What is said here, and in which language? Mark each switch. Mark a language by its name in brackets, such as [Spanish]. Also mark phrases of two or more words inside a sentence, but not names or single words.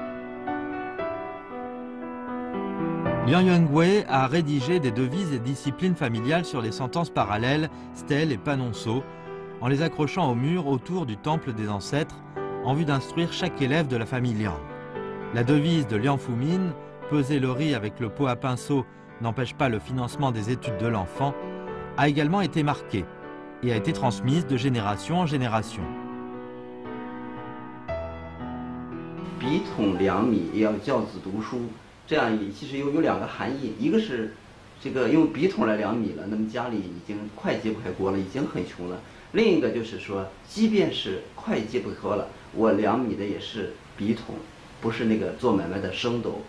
[French] Liang Yangwei a rédigé des devises et disciplines familiales sur les sentences parallèles, stèles et panonceaux, en les accrochant au mur autour du temple des ancêtres, en vue d'instruire chaque élève de la famille Liang. La devise de Liang Fumin, peser le riz avec le pot à pinceau n'empêche pas le financement des études de l'enfant, a également été marquée et a été transmise de génération en génération. [Chinese] 笔统2米也要教子读书，这样其实有2个含义，一个是这个用笔筒来量米了，那么家里已经快揭不开锅了，已经很穷了；另一个就是说，即便是快揭不开锅了，我量米的也是笔筒，不是那个做买卖的升斗。